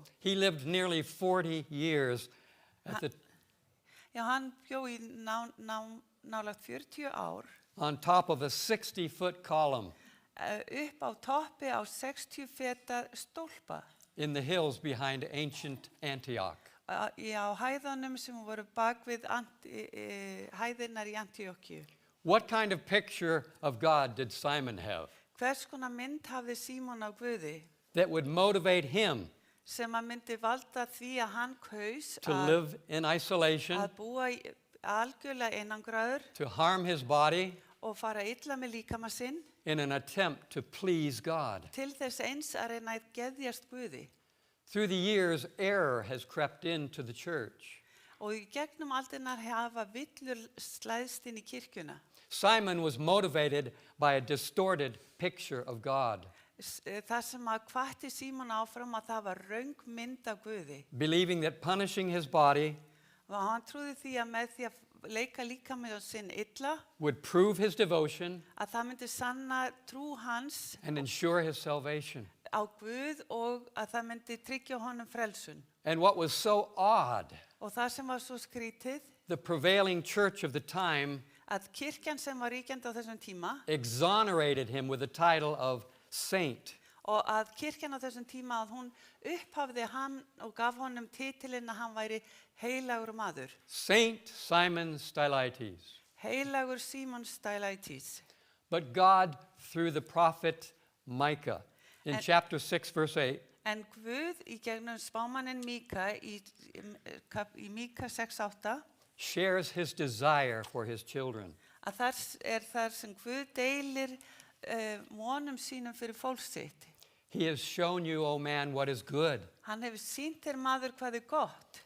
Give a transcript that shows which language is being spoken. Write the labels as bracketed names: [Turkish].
[English] He lived nearly 40 years at the, [Icelandic] Já, hann bjó í nálagt 40 ár [English] on top of a 60-foot column [Icelandic] upp á toppi á 60 feta stólpa [English] in the hills behind ancient Antioch. [Icelandic] á hæðunum sem voru bak við hæðirnar í Antíókíu. [English] What kind of picture of God did Simon have [Icelandic] Hvers konar mynd hafði Símon á Guði [English] that would motivate him [Icelandic] sem að myndi valda því að hann kaus [English] to live in isolation, [Icelandic] að búa algjörlega einangraður [English] to harm his body [Icelandic] og fara illa með líkama sinn [English] in an attempt to please God? [Icelandic] til þess eins að reyna að geðjast Guði. [English] Through the years, error has crept into the church. [Icelandic] Og í gegnum aldirnar hafa villur slæðst inn í kirkjuna. [English] Simon was motivated by a distorted picture of God, [Icelandic] Það sem að hvatti Símon áfram að það var röng mynd af Guði. [English] believing that punishing his body [Icelandic] Og hann trúði því að með því leika líka með sinn illa, [English] would prove his devotion [Icelandic] að það myndi sanna trú hans [English] and ensure his salvation. [Icelandic] á Guð og að það myndi tryggja honum frelsun. [English] And what was so odd, [Icelandic] Og það sem var svo skrítið, [English] the prevailing church of the time [Icelandic] að kirkjan sem var ríkjandi á þessum tíma [English] exonerated him with the title of saint. [Icelandic] og að kirkjan á þessum tíma að hún upphafði hann og gaf honum titilinn að hann væri heilagur maður. [English] Saint Simon Stylites. [Icelandic] Heilagur Símon Stylites. [English] But God, through the prophet Micah, in And- chapter 6, verse 8, [Icelandic] En Guð í gegnum spámaninn Míka í Míka 6:8 [English] shares his desire for his children. [Icelandic] að þar sem Guð deilir vonum sínum fyrir fólk sitt. [English] He has shown you, O man, what is good. [Icelandic] Hann hefur sýnt þér maður hvað er gott